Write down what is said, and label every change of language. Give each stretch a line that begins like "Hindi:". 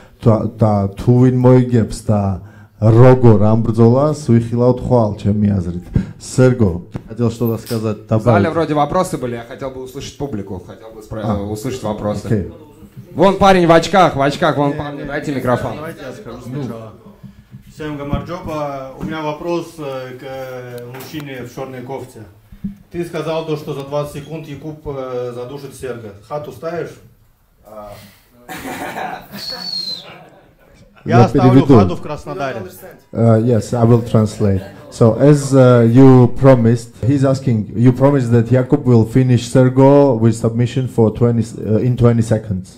Georgian: და თუ ვინ მოიგებს და როგორ ამ бრძოლას ვიხილავთ ხვალ ჩემი აზრით.
Russian: Серго, хотел что-то сказать, добавить. В зале вроде вопросы были, я хотел бы услышать публику, хотел бы услышать вопросы.
English: Okay.
Russian: Вон парень в очках, вон парень, дайте микрофон. Давайте я скажу сначала. Всем гамарджоба, у меня вопрос к мужчине в черной кофте. Ты сказал то, что за 20 секунд Якуб задушит Серго. Хату ставишь? Я ставлю хату в Краснодаре.
English: Yes, I will translate. So, as you promised, he's asking, you promised that Jakub will finish Sergo with submission for in 20 seconds.